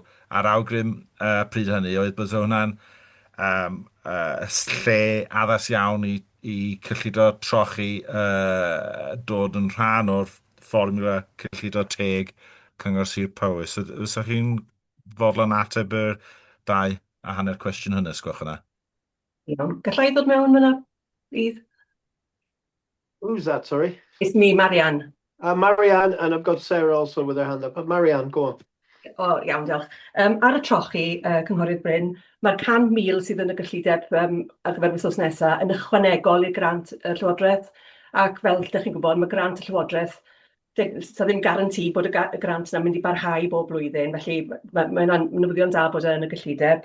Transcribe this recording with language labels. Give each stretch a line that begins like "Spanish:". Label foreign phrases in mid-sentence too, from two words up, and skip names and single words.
Welsh: A'r awgrym pryd hynny oedd bod hwnna'n lle addas iawn i cyllido trochi dod yn rhan o'r fformula cyllido teg Cyngor Sir Powys. Fysa chi'n fodlon ateb yr 2 a hanner cwestiwn hynny, sgwch yna? Gallai ddod mewn fyna,
English: please? Who's that, sorry? It's me, Marianne. Marianne, and I've got Sarah also with her hand up. But Marianne, go on.
Welsh: O, iawn, diolch. Ar y trochi, Cynghorydd Bryn, mae'r 100,000 sydd yn y gyllideb ar gyfer wythnos nesaf yn ychwanegol i'r grant y Llywodraeth. Ac fel ydych chi'n gwybod, mae grant y Llywodraeth ddim garanti bod y grant yna'n mynd i barhau bob blwyddyn, felly mae'n newyddion da bod yn y gyllideb.